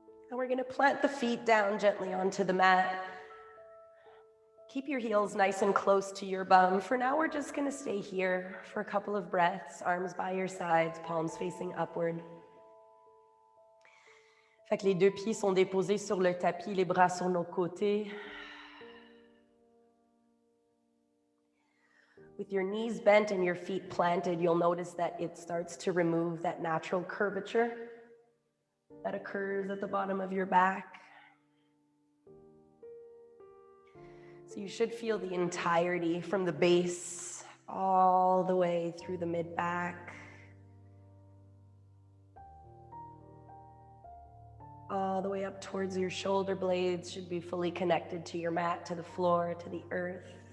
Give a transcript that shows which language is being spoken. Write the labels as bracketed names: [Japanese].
[English] And we're going to plant the feet down gently onto the mat. Keep your heels nice and close to your bum. For now, we're just going to stay here for a couple of breaths, arms by your sides, palms facing upward. [French] Fait que les deux pieds sont déposés sur le tapis, les bras sur nos côtés. [English] With your knees bent and your feet planted, you'll notice that it starts to remove that natural curvature that occurs at the bottom of your back. So you should feel the entirety from the base all the way through the mid-back, all the way up towards your shoulder blades should be fully connected to your mat, to the floor, to the earth.